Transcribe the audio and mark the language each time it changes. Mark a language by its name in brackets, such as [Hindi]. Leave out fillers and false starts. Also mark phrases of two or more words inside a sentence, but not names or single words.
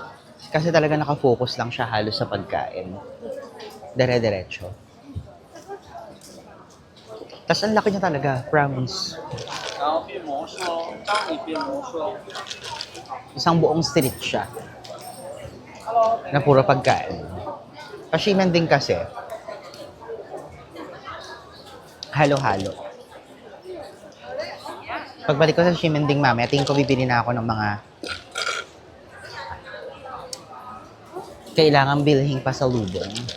[Filipino] Kasi talaga nakafocus lang siya halos sa pagkain. Dire-diretso. Tapos ang laki niya talaga, promise. [Chinese] 然后变魔术哦，当你变魔术哦。 [Filipino] Isang buong street siya. Na puro pagkain. Pashiman din kasi. Halo-halo. Pagbalik ko sa Shimending mamaya, tingin ko bibili na ako ng mga kailangan bilhin pa sa lubong.